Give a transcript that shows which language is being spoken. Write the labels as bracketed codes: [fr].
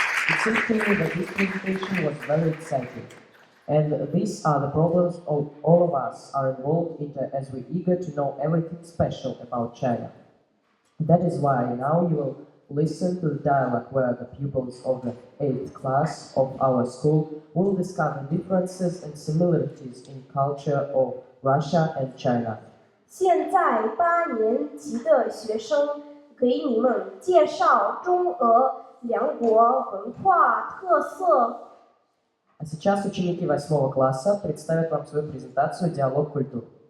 [en] It seems to me that this presentation was very exciting. And these are the problems all of us are involved in as we're eager to know everything special about China. That is why now you will listen to the dialogue where the pupils of the 8th class of our school will discuss the differences and similarities in culture of Russia and China. [zh] 现在8年级的学生给你们介绍中俄两国文化特色。 [ru] А сейчас ученики 8 класса представят вам свою презентацию «Диалог культур».